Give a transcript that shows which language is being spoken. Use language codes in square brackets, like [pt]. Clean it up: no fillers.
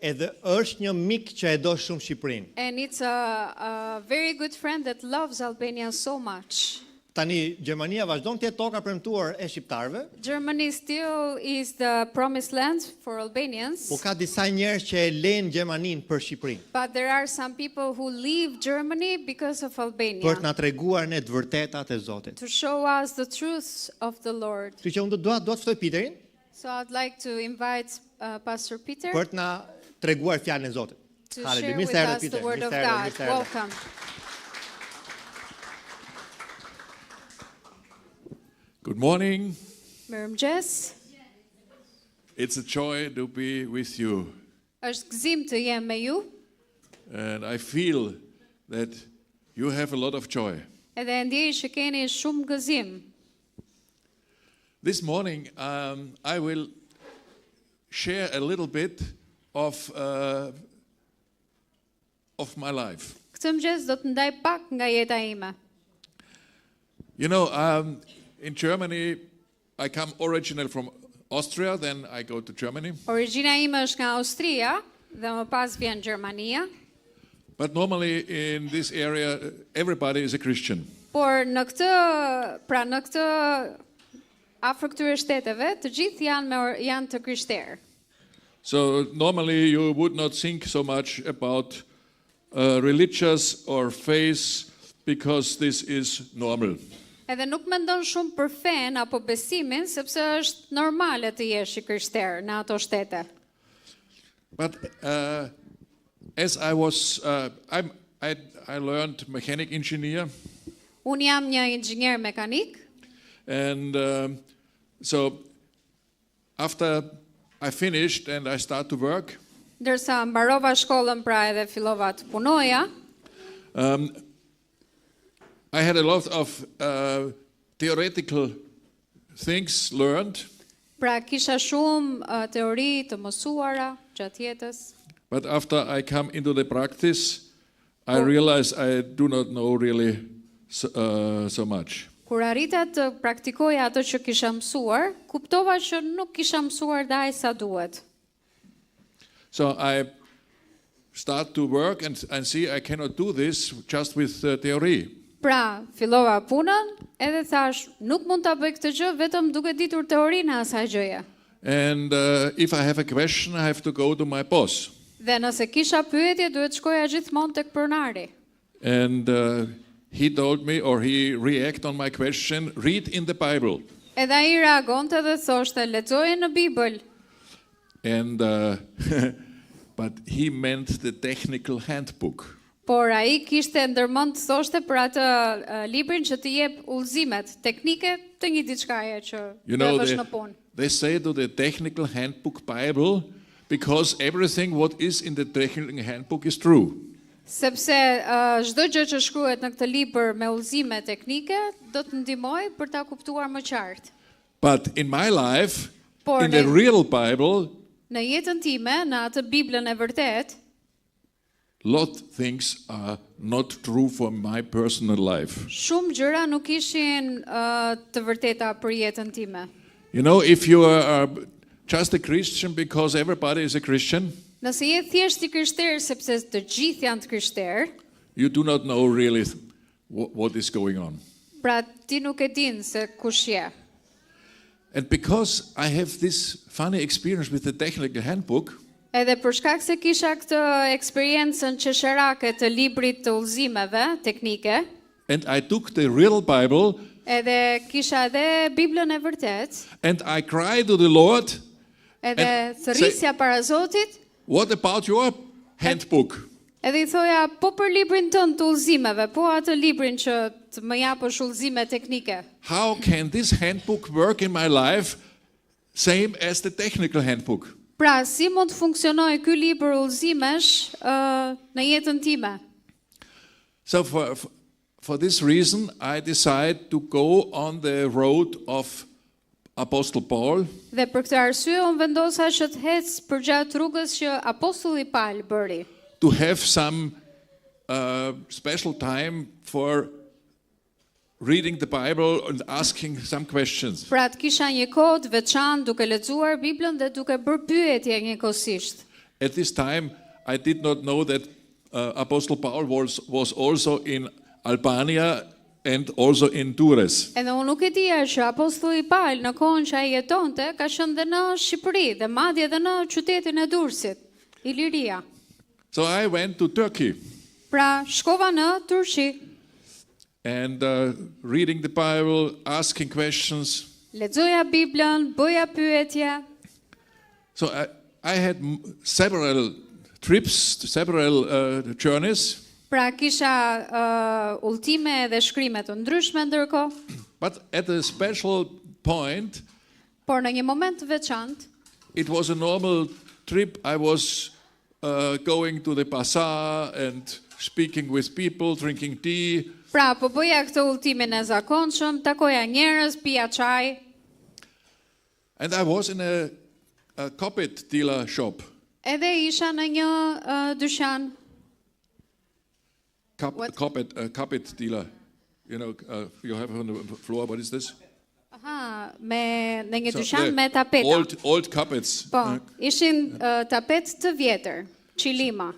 [sq] Edhe është një mik që e do shumë Shqipërinë. [en] And it's a very good friend that loves Albania so much. [sq] Tani Gjermania vazhdon të jetë toka premtuar e shqiptarëve. [en] Germany still is the promised land for Albanians. [sq] Po ka disa njerëz që e lejnë Gjermaninë për Shqipërinë. [en] But there are some people who leave Germany because of Albania. [sq] Për të na treguar ne të vërtetat e Zotit. [en] To show us the truths of the Lord. [sq] Kështu që unë dua të ftoj Peterin. [en] So I'd like to invite Pastor Peter [sq] Për të na treguar fjalën e Zotit. [en] to share with us the word of God. Welcome. Good morning. [sq] Mirëmëngjes. [en] It's a joy to be with you. [sq] Është gëzim të jem me ju. [en] And I feel that you have a lot of joy. [sq] Edhe ndjej që keni shumë gëzim. [en] This morning I will share a little bit of my life. [sq] Këtë mëngjes do të ndaj pak nga jeta ime. [en] You know, in Germany, I come originally from Austria, then I go to Germany. [sq] Origjina ime është nga Austria dhe më pas vjen Gjermania. [en] But normally in this area, everybody is a Christian. [sq] Por në këtë afër këtyre shteteve, të gjithë janë të krishterë. [en] So normally you would not think so much about religious or faith because this is normal. [sq] Edhe nuk mendon shumë për fen apo besimin, sepse është normale të jesh i krishterë në ato shtete. [en] But as I was, I learned mechanic engineer. [sq] Unë jam një inxhinier mekanik. [en] And so after I finished and I start to work, [sq] Ndërsa mbarova shkollën pra edhe fillova të punoja, [en] I had a lot of theoretical things learned. [sq] pra kisha shumë teori të mësuara gjatë jetës. [en] But after I come into the practice, I realize I do not know really so much. [sq] Kur arrita të praktikoja ato që kisha mësuar, kuptova që nuk kisha mësuar daj sa duhet. [en] So I start to work and see I cannot do this just with theory. [sq] Pra, fillova punën, edhe thash, nuk mund ta bëj këtë gjë vetëm duke ditur teorinë e asaj gjëje. [en] And if I have a question, I have to go to my boss. [sq] Dhe nëse kisha pyetje, duhet shkoja gjithmonë tek pronari. [en] And he told me, or he reacted on my question, read in the Bible. [sq] Edhe ai reagonte dhe thoshte, lexoje në Bibël. [en] And but he meant the technical handbook. [sq] Por ai kishte ndërmend të thoshte për atë librin që të jep udhëzimet teknike të një diçkaje që do të vesh në punë. [en] They say to the technical handbook Bible because everything what is in the technical handbook is true. [sq] Sepse çdo gjë që shkruhet në këtë libër me udhëzime teknike do të ndihmojë për ta kuptuar më qartë. [en] But in my life, [sq] Por [en] in the real Bible, [sq] në jetën time, në atë Biblën e vërtet, [en] lot things are not true for my personal life. [sq] shumë gjëra nuk ishin të vërteta për jetën time. [en] You know, if you are just a Christian because everybody is a Christian, [sq] Nëse je thjesht i krishterë sepse të gjithë janë të krishterë, [en] you do not know really what is going on. [sq] pra ti nuk e din se kush je. [en] And because I have this funny experience with the technical handbook, [sq] Edhe për shkak se kisha këtë eksperiencën qesharake të librit të udhëzimeve teknike, [en] and I took the real Bible [sq] edhe kisha edhe Biblën e vërtet, [en] and I cried to the Lord, [sq] edhe thërrisja para Zotit, [en] what about your handbook? [sq] edhe I thoja, po për librin tënd të udhëzimeve, po atë librin që të më japësh udhëzime teknike. [en] How can this handbook work in my life same as the technical handbook? [sq] Pra, si mund të funksionojë ky libër udhëzimesh në jetën time? [en] So for this reason, I decided to go on the road of Apostle Paul, [sq] Dhe për këtë arsye unë vendosa që të hec përgjatë rrugës që apostulli Paul bëri, [en] to have some special time for reading the Bible and asking some questions. [sq] pra të kisha një kohë të veçantë duke lexuar Biblën dhe duke bërë pyetje njëkohësisht. [en] At this time, I did not know that Apostle Paul was also in Albania and also in Durrës. [sq] Edhe unë nuk e dija që apostulli Paul në kohën që ai jetonte ka qenë dhe në Shqipëri dhe madje edhe në qytetin e Durrësit, Iliria. [en] So I went to Turkey [sq] Pra shkova në Turqi, [en] and reading the Bible, asking questions. [sq] lexoja Biblën, bëja pyetje. [en] So I had several trips, several journeys, [sq] Pra kisha udhëtime dhe shkrime të ndryshme ndërkohë, [en] but at a special point, [sq] por në një moment të veçantë, [en] it was a normal trip. I was going to the bazaar and speaking with people, drinking tea. [sq] pra po bëja këtë udhëtimin e zakonshëm, takoja njerëz, pija çaj, [en] And I was in a carpet dealer shop. [sq] edhe isha në një dyqan. [en] What? Carpet dealer. You know, you have on the floor, what is this? [sq] Aha, në një [en] So, [sq] dyqan [en] the [sq] me tapeta. [en] Old carpets. [sq] Po, ishin tapet të vjetër, qilima.